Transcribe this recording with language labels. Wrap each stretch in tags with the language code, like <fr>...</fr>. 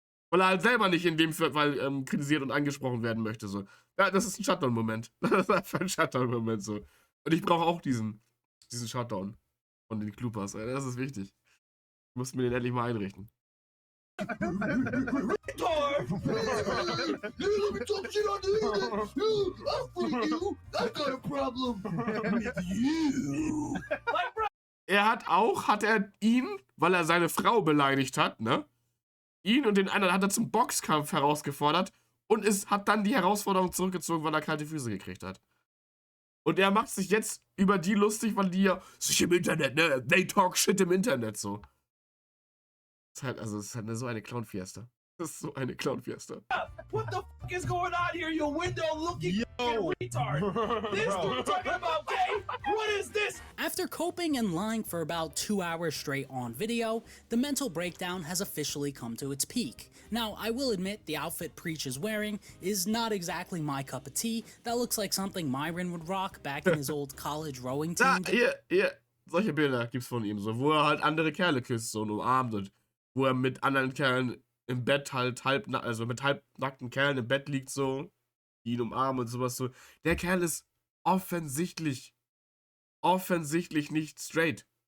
<de>Weil er halt selber nicht in dem Fall kritisiert und angesprochen werden möchte, so. Ja, das ist ein Shutdown-Moment. Das ist einfach ein Shutdown-Moment, so. Und ich brauche auch diesen Shutdown von den Klupas. Das ist wichtig. Ich muss mir den endlich mal einrichten.</de> <en>Retard! Let me talk shit on the internet. I'll free you. I got a problem with you. Like, bro.</en> <de>Hat er ihn, weil er seine Frau beleidigt hat, ne? Ihn und den anderen hat er zum Boxkampf herausgefordert und hat dann die Herausforderung zurückgezogen, weil er kalte Füße gekriegt hat. Und er macht sich jetzt über die lustig, weil die ja sich im Internet, ne?</de> <en>They talk shit</en> <de>im Internet, so. Es ist halt so eine Clown-Fiesta. Das ist so eine Clown-Fiesta.</de> <en>What the fuck is going on here, you window-looking retard? This dude talking about gay? What is this? After coping and lying for about 2 hours straight on video, the mental breakdown has officially come to its peak. Now, I will admit the outfit Preach is wearing is not exactly my cup of tea. That looks like something Myron would rock back in his old college rowing team.</en> <de>Hier, solche Bilder gibt's von ihm, so, wo er halt andere Kerle küsst so, und umarmt und wo er mit anderen Kerlen im Bett halt mit halbnackten Kerlen im Bett liegt so, die ihn umarmen und sowas so. Der Kerl ist offensichtlich nicht straight.</de>